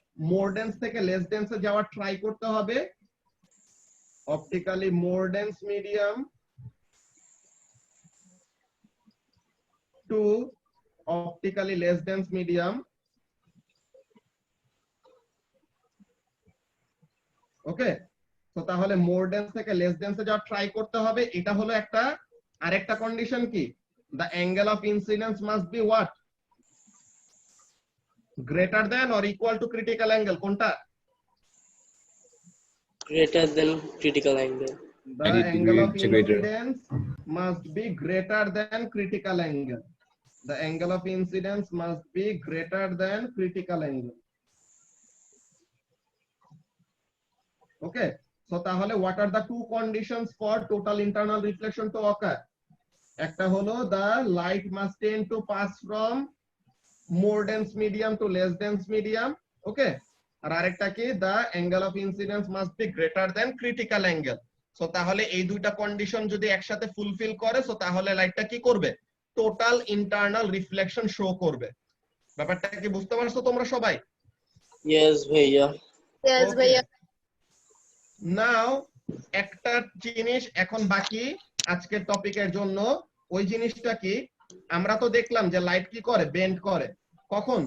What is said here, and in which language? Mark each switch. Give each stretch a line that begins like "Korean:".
Bangla: মোর dense থেকে less ডেন্সে যাওয়ার try করতে হবে, optically more dense medium
English: to optically less dense medium.
Bangla: ওকে, তো তাহলে মোর ডেন্স থেকে লেস ডেন্সে যাওয়ার ট্রাই করতে হবে, এটা হলো একটা। আরেকটা কন্ডিশন কি,
English: the angle of incidence must be what, greater than or equal to critical angle,
Bangla: কোনটা?
English: Greater than critical angle. The angle of incidence must be greater than critical angle. The angle of incidence must be greater than critical angle. Okay, so
Bangla: তাহলে
English: what are the two conditions for total internal reflection to occur?
Bangla: একটা হলো
English: the light must tend to pass from more dense medium to less dense medium. Okay,
Bangla: আর আরেকটা কি,
English: the angle of incidence must be greater than critical angle.
Bangla: So তাহলে এই দুইটা condition যদি একসাথে fulfil করে, so তাহলে লাইটটা কি করবে, টোটাল ইন্টারনাল রিফ্লেকশন শো করবে। ব্যাপারটা কি বুঝতে পারছো তোমরা সবাই?
English: Yes भैया। Yes ভাইয়া।
Bangla: নাও একটা জিনিস এখন বাকি আজকের টপিকের জন্য, ওই জিনিসটা কি, আমরা তো দেখলাম যে লাইট কি করে, বেন্ড করে। কখন?